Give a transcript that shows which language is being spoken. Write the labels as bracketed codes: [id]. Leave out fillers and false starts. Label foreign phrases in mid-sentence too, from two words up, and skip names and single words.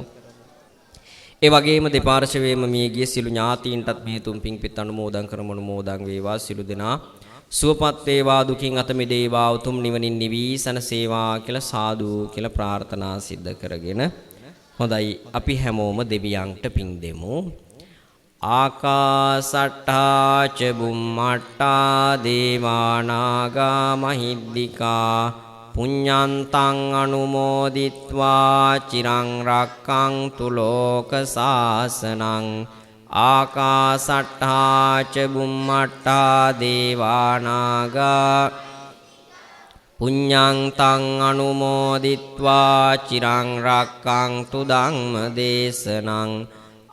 [si] ඒ වගේම දෙපාර්ශවයේම මිය ගිය සිළු ඥාතීන්ටත් මේ උතුම් පින් පිට අනුමෝදන් වේවා. සිළු දෙනා සුවපත් වේවා, දුකින් අත මිදේවා, උතුම් නිවනින් නිවී සැනසේවා කියලා සාදු කියලා ප්‍රාර්ථනා සිද්ධ කරගෙන හොඳයි අපි හැමෝම දෙවියන්ට පින් දෙමු. [pi] ආකාසට්ටා ච බුම්මට්ටා දේවානාගා මහිද්దికා පුඤ්ඤන්තං අනුමෝදිත්වා චිරං රක්ඛන්තු ලෝක සාසනං. ආකාසට්ටා ච බුම්මට්ටා දේවානාගා පුඤ්ඤන්තං අනුමෝදිත්වා චිරං රක්ඛන්තු ධම්ම දේශනං.